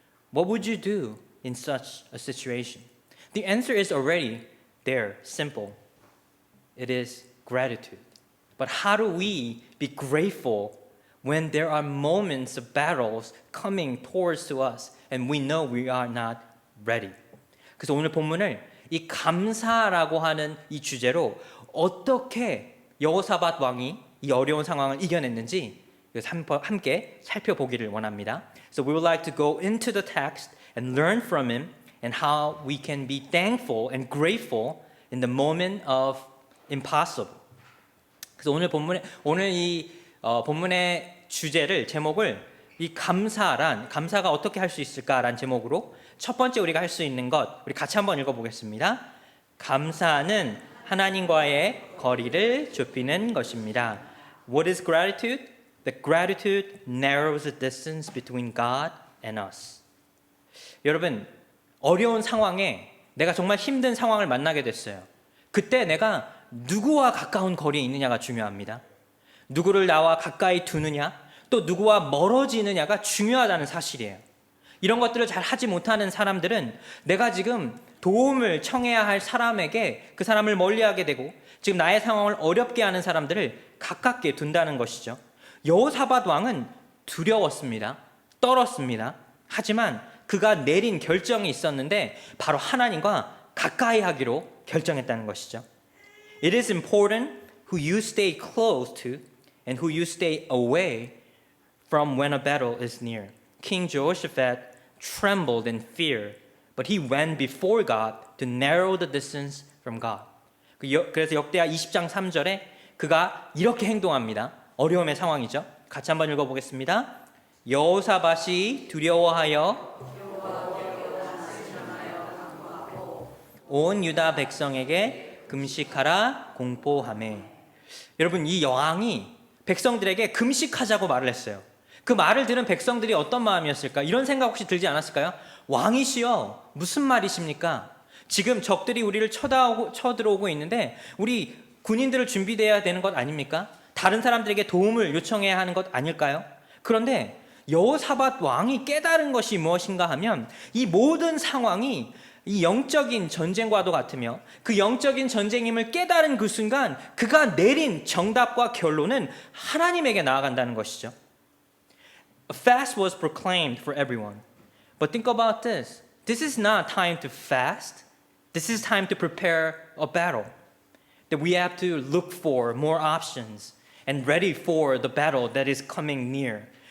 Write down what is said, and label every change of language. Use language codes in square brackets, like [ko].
[en] What would you do in such a situation? The answer is already there, simple. It is gratitude. But how do we be grateful when there are moments of battles coming towards to us and we know we are not ready? [ko] 그래서 오늘 본문을 이 감사라고 하는 이 주제로 어떻게 여호사밧 왕이 이 어려운 상황을 이겨냈는지 함께 살펴보기를 원합니다. [en] So we would like to go into the text and learn from him and how we can be thankful and grateful in the moment of impossible. [ko] 그래서 오늘 이 본문의 주제를 제목을 이 감사가 어떻게 할 수 있을까라는 제목으로 첫 번째 우리가 할 수 있는 것 우리 같이 한번 읽어보겠습니다. 감사는 하나님과의 거리를 좁히는 것입니다. [en] What is gratitude? The gratitude narrows the distance between God and us. [ko] 여러분, 어려운 상황에 내가 정말 힘든 상황을 만나게 됐어요. 그때 내가 누구와 가까운 거리에 있느냐가 중요합니다. 누구를 나와 가까이 두느냐, 또 누구와 멀어지느냐가 중요하다는 사실이에요. 이런 것들을 잘 하지 못하는 사람들은 내가 지금 도움을 청해야 할 사람에게 그 사람을 멀리하게 되고 지금 나의 상황을 어렵게 하는 사람들을 가깝게 둔다는 것이죠. 여호사밧 왕은 두려웠습니다. 떨었습니다. 하지만 그가 내린 결정이 있었는데 바로 하나님과 가까이 하기로 결정했다는 것이죠. [en] It is important who you stay close to and who you stay away from when a battle is near. King Jehoshaphat trembled in fear, but he went before God to narrow the distance from God. [ko] 그래서 역대하 20장 3절에 그가 이렇게 행동합니다. 어려움의 상황이죠. 같이 한번 읽어보겠습니다. 여호사밧이 두려워하여 온 유다 백성에게 금식하라 공포하매. 여러분, 이 여왕이 백성들에게 금식하자고 말을 했어요. 그 말을 들은 백성들이 어떤 마음이었을까? 이런 생각 혹시 들지 않았을까요? 왕이시여, 무슨 말이십니까? 지금 적들이 우리를 쳐들어오고 있는데 우리 군인들을 준비돼야 되는 것 아닙니까? 다른 사람들에게 도움을 요청해야 하는 것 아닐까요? 그런데 여호사밧 왕이 깨달은 것이 무엇인가 하면 이 모든 상황이 이 영적인 전쟁과도 같으며 그 영적인 전쟁임을 깨달은 그 순간 그가 내린 정답과 결론은 하나님에게 나아간다는 것이죠. [en] A fast was proclaimed for everyone. But think about this. This is not time to fast. This is time to prepare a battle. That we have to look for more options and ready for the battle that is coming near.